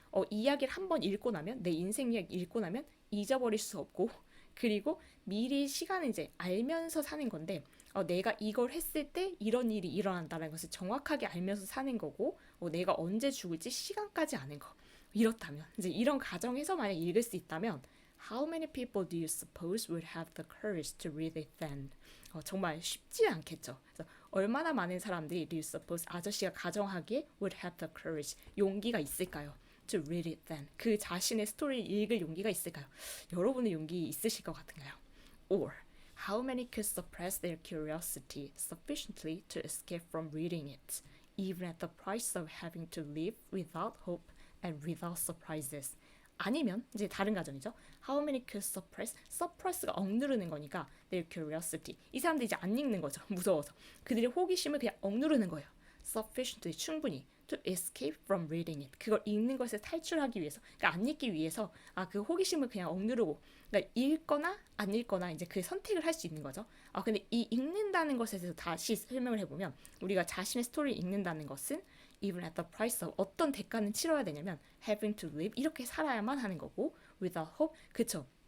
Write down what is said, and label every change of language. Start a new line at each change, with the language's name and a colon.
Korean: 이야기를 한번 읽고 나면 내 인생 이야기 읽고 나면 잊어버릴 수 없고 그리고 미리 시간을 이제 알면서 사는 건데 내가 이걸 했을 때 이런 일이 일어난다는 것을 정확하게 알면서 사는 거고 내가 언제 죽을지 시간까지 아는 거 이렇다면 이제 이런 가정에서 만약 읽을 수 있다면
English: How many people do you suppose would have the courage to read it then?
Korean: 정말 쉽지 않겠죠. 그래서 얼마나 많은 사람들이
English: do you suppose
Korean: 아저씨가 가정하기에
English: would have the courage
Korean: 용기가 있을까요?
English: To read it then.
Korean: 그 자신의 스토리를 읽을 용기가 있을까요? 여러분의 용기 있으실 것 같은가요?
English: Or how many could suppress their curiosity sufficiently to escape from reading it, even at the price of having to live without hope and without surprises?
Korean: 아니면 이제 다른 가정이죠.
English: How many could suppress? suppress
Korean: 가 억누르는 거니까
English: their curiosity.
Korean: 이 사람들이 이제 안 읽는 거죠. 무서워서. 그들의 호기심을 그냥 억누르는 거예요.
English: sufficiently
Korean: 충분히
English: to escape from reading it.
Korean: 그걸 읽는 것에 탈출하기 위해서, 그러니까 안 읽기 위해서 그 호기심을 그냥 억누르고, 그러니까 읽거나 안 읽거나 이제 그 선택을 할 수 있는 거죠. 근데 이 읽는다는 것에 대해서 다시 설명을 해보면 우리가 자신의 스토리를 읽는다는 것은
English: even at the price of
Korean: 어떤 대가는 치러야 되냐면
English: having to live
Korean: 이렇게 살아야만 하는 거고
English: without hope
Korean: 그쵸.